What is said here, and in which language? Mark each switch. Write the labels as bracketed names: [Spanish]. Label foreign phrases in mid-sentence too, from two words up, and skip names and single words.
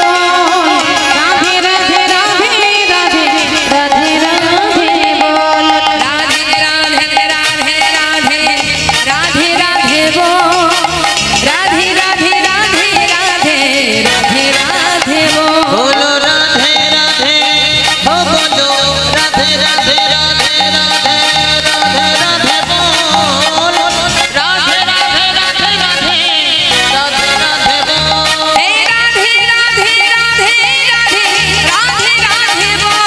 [Bangla] রাধে রাধে রাধে রাধে রাধে রাধে বল। রাধে রাধে রাধে রাধে রাধে রাধে বল। রাধে রাধে রাধে রাধে রাধে রাধে বল। [Hindi] बोलो राधे राधे, हो बोलो राधे राधे राधे राधे राधे राधे बोल। राधे राधे राधे राधे राधे राधे बोल। हे राधे राधे राधे राधे राधे राधे बोल।